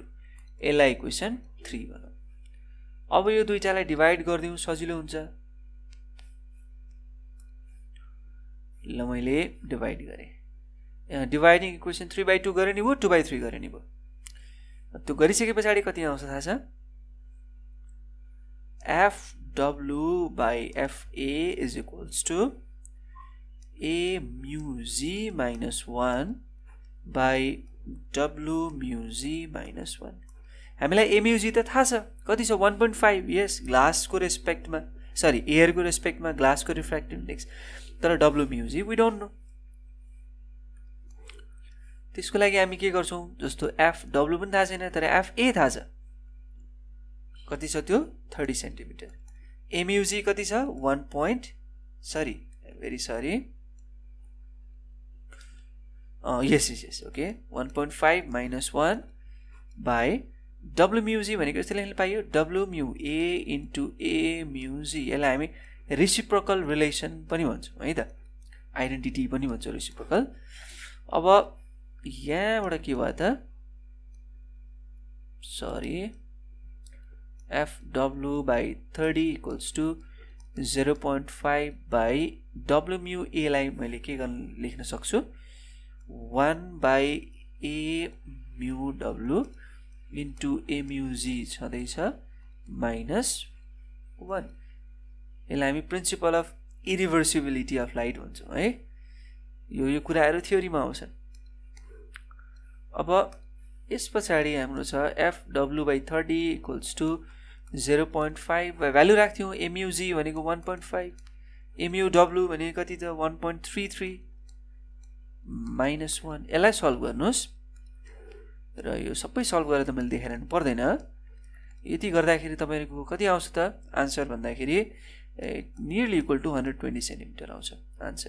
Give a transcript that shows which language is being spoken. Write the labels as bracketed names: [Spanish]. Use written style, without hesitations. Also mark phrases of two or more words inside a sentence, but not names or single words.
[Nepali] यसलाई इक्वेसन 3 भनौँ। अब यो दुईटालाई डिभाइड गरिदिउँ सजिलो हुन्छ। ल मैले डिभाइड गरेँ, [English] dividing equation [Nepali] 3/2 गरे नि भयो, 2/3 गरे नि भयो। त्यो गरिसके पछाडि कति आउँछ थाहा छ? [English] FW/FA is equals to A mu z minus 1 by W mu z minus 1। [Nepali] हामीलाई A mu z त थाहा छ कति छ 1.5। यस ग्लासको रेस्पेक्टमा सरी एयरको रेस्पेक्टमा ग्लासको [English] refractive index, [Nepali] तर W mu z [English] we don't know. [Nepali] त्यसको लागि हामी के गर्छौं, जस्तो FW पनि थाहा छैन तर FA थाहा छ, कति छ त्यो 30 सेन्टिमिटर। A mu z कति छ 1 ओके [English] 1.5 minus 1 by W mu z [Nepali] भनेको यस्तै लेख्न पाइयो [English] W mu A into A mu z। [Nepali] यसलाई हामी [English] reciprocal relation [Nepali] पनि भन्छौं है त, आइडेन्टिटी पनि भन्छौं रेसिप्रोकल। अब यहाँबाट के भयो त, सरी [English] FW/30 equals to 0.5 by W mu A [Nepali] लाई मैले के लेख्न सक्छु [English] 1/A mu W into A mu z [Nepali] छँदैछ -1। यसलाई हामी [English] principle of irreversibility of light [Nepali] भन्छौं है। यो कुराहरु थ्योरीमा आउँछन्। अब यस पछाडी हाम्रो छ [English] FW/30 equals to 0.5 value [Nepali] राख्थ्यौं। A mu z भनेको 1.5, A mu W भनेको कति त 1.33 -1। यसलाई सल्भ गर्नुस् र यो सबै सल्भ गरेर त मैले देखाइरहनु पर्दैन। यति गर्दाखेरि तपाईहरुको कति आउँछ त आन्सर भन्दाखेरि [English] nearly equal to 120 centimeter [Nepali] आउँछ आन्सर।